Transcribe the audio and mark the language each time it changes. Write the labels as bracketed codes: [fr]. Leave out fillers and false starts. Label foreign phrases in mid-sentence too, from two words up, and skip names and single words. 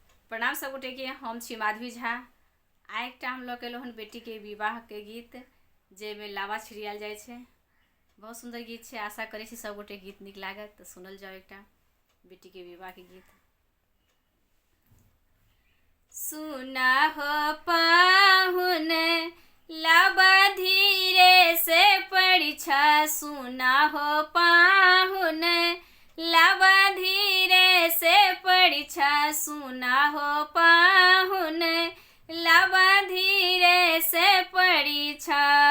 [mai] प्रणाम सब गोटे के। हम छी माधवी झा। आइ एकटा हम लऽ के एलहुँ हन बेटी के विवाह के गीत, जेमे लावा छिड़ियाल जाइ छै। बहुत सुंदर गीत छै। आशा करै छी सब गोटे गीत नीक लागत। तऽ सुनल जाओ एकटा बेटी के विवाह के गीत। सुना हो पाहुन लावा धीरे से परीक्षा, सुना हो पाहुन लावा धीरे से परीक्षा, सुना हो पाहुन लावा धीरे से परीक्षा।